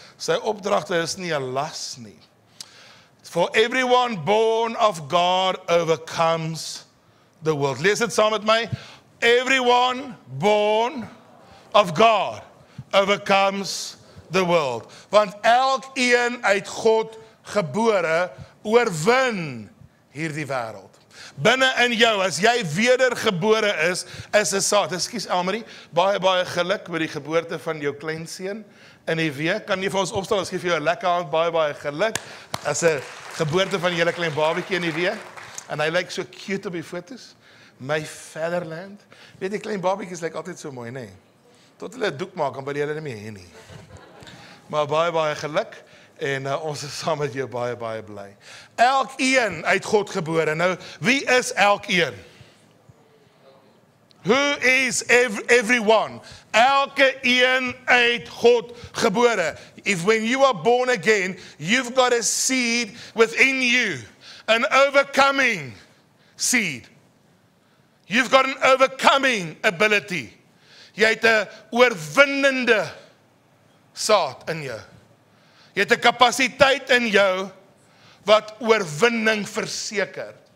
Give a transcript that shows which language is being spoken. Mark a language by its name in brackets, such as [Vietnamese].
[Afrikaans] Sy opdragte is nie 'n las nie. [English] For everyone born of God overcomes the world. [Afrikaans] Lees dit saam met my. [English] Everyone born of God overcomes the world. [Afrikaans] Want elkeen uit God gebore oorwin hierdie wêreld. Binne in jou, as jy wedergebore is 'n saad. Ekskuus Elmarie, baie geluk met die geboorte van jou kleinseun in die week. Kan jy vir ons opstaan? Ons gee vir jou 'n lekker hand, baie geluk. As 'n geboorte van julle klein babietjie in die week. En hy lyk so cute op die foto's. My fatherland. Weet die klein babietjies lyk altyd so mooi, nee. Tot hulle 'n doek maak, dan by hulle nie meer hê nie. Maar baie geluk. En ons is saam met jou baie bly. Elkeen uit God gebore. Nou, wie is elkeen? [English] Who is everyone? [Afrikaans] Elke een uit God gebore. [English] If when you are born again, you've got a seed within you. An overcoming seed. You've got an overcoming ability. [Afrikaans] Jy het 'n oorwinnende saad in jou. Jy het 'n kapasiteit in jou wat oorwinning verseker.